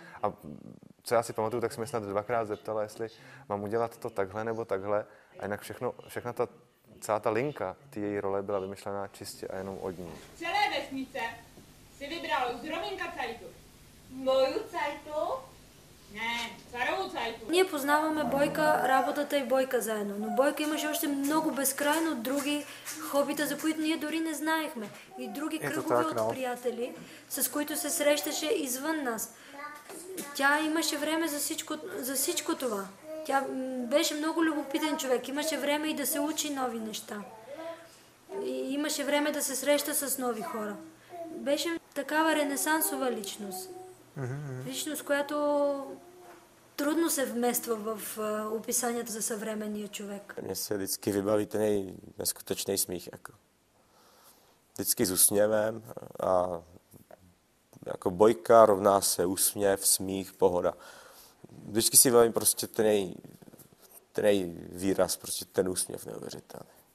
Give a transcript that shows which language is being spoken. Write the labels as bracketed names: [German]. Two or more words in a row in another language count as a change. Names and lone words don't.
[Czech] A co já si pamatuju, tak jsem snad dvakrát zeptala, jestli mám udělat to takhle nebo takhle, a jinak celá ta linka té její role byla vymyšlená čistě a jenom od ní. Celé vesnice si vybralo Zrominka Cajtu. Moju Cajtu? [Bulgarian] Не, царову Цайку. Ние познаваме Бойка, работата и Бойка заедно, но Бойка имаше още много безкрайно други хобита, за които ние дори не знаехме. И други кръгове от приятели, с които се срещаше извън нас. Тя имаше време за всичко това. Тя беше много любопитен човек, имаше време и да се учи нови неща. И имаше време да се среща с нови хора. Беше такава ренесансова личност. Личност, която трудно се вмества в описанията за съвременния човек. [Czech] Mně se vždycky vybaví ten neskutečný smích. Jako. Vždycky s úsměvem a jako Bojka rovná se úsměv, smích, pohoda. Vždycky si vybavím prostě ten výraz, prostě ten úsměv neuvěřitelný.